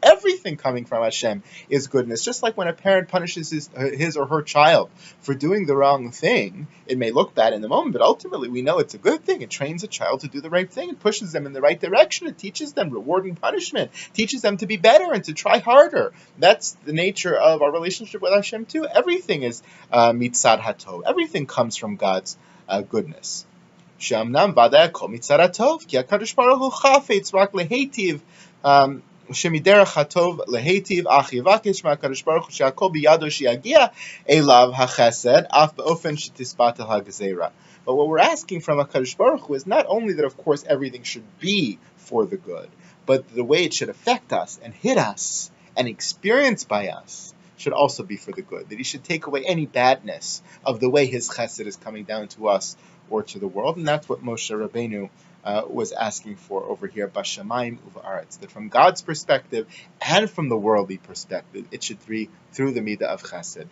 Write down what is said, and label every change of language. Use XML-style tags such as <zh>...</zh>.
<en>Everything coming from Hashem is goodness. Just like when a parent punishes his or her child for doing the wrong thing, it may look bad in the moment, but ultimately we know it's a good thing. It trains a child to do the right thing. It pushes them in the right direction. It teaches them reward and punishment. It teaches them to be better and to try harder. That's the nature of our relationship with Hashem too. Everything is</en> <he>mitzad hatov.</he> <en>Everything comes from God's goodness.</en> <he>שאמנם ודאי הכל מצד הטוב, כי הקדוש ברוך הוא חפץ רק להיטיב, שמדרך הטוב להיטיב, אך יבקש מהקדוש ברוך הוא שהכל בידו שיגיע אליו החסד, אף באופן שתספת הגזירה.</he> <en>But what we're asking from HaKadosh Baruch Hu is not only that, of course, everything should be for the good, but the way it should affect us and hit us and experienced by us should also be for the good. That he should take away any badness of the way his chesed is coming down to us or to the world, and that's what Moshe Rabbeinu was asking for over here,</en> <he>Bashamayim Uva'aretz,</he> <en>that from God's perspective and from the worldly perspective, it should be through the midah of chesed.</en>